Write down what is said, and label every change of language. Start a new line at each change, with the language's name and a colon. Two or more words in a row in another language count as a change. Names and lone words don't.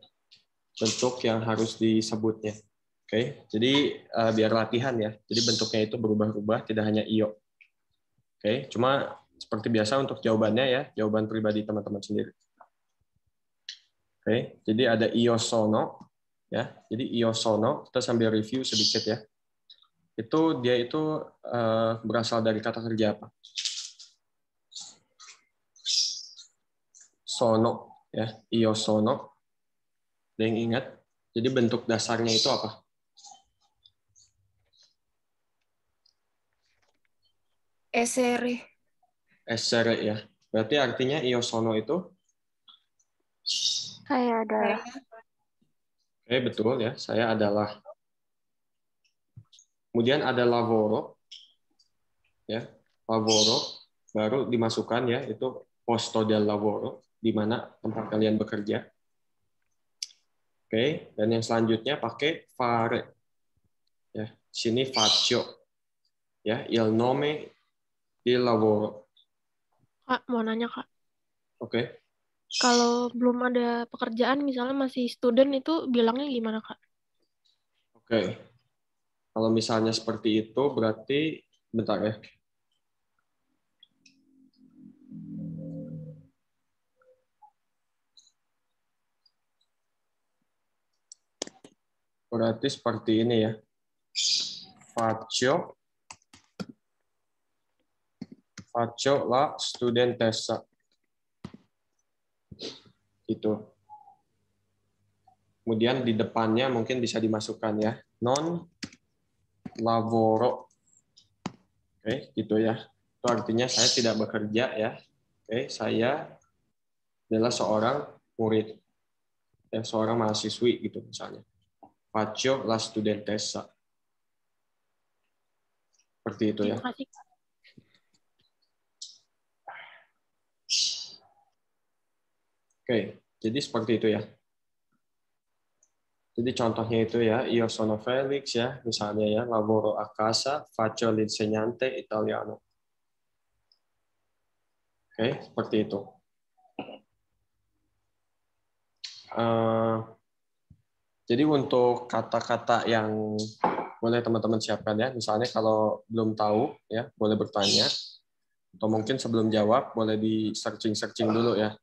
Indonesian: Bentuk yang harus disebutnya. Oke. Jadi biar latihan ya. Jadi bentuknya itu berubah-ubah, tidak hanya io. Oke, cuma seperti biasa untuk jawabannya ya, jawaban pribadi teman-teman sendiri. Oke, jadi ada
Italian: io sono
Indonesian: ya.
Italian: Jadi io sono,
Indonesian: kita sambil review sedikit ya. Dia itu berasal dari kata kerja apa?
Italian: Sono ya, io sono.
Indonesian: Ada yang ingat? Jadi bentuk dasarnya itu apa? Essere ya. Berarti artinya
Italian: io sono
Indonesian: itu? Saya adalah. Oke, betul ya. Saya adalah. Kemudian ada lavoro. Ya, lavoro baru dimasukkan ya, itu
Italian: posto del lavoro,
Indonesian: di mana tempat kalian bekerja. Oke, dan yang selanjutnya pakai fare. Ya, sini
Italian: faccio. Ya, il nome il lavoro.
Indonesian: Kak, mau nanya, Kak. Oke. Kalau belum ada pekerjaan, misalnya masih student, itu bilangnya gimana, Kak? Oke. Kalau misalnya seperti itu, berarti, bentar ya. Berarti seperti ini ya.
Italian: Faccio la studentessa.
Indonesian: Itu. Kemudian di depannya mungkin bisa dimasukkan ya.
Italian: Non lavoro.
Indonesian: Oke, gitu ya. Itu artinya saya tidak bekerja ya. Oke, saya adalah seorang murid. ya, seorang mahasiswi gitu misalnya.
Italian: Faccio la studentessa.
Indonesian: Seperti itu ya. Terima kasih. Oke, jadi seperti itu ya. Jadi contohnya itu ya,
Italian: io sono Felix
Indonesian: ya, misalnya ya,
Italian: lavoro a casa, faccio l'insegnante italiano.
Indonesian: Oke, seperti itu. Jadi untuk kata-kata yang boleh teman-teman siapkan ya, misalnya kalau belum tahu ya, boleh bertanya, atau mungkin sebelum jawab boleh di searching dulu ya.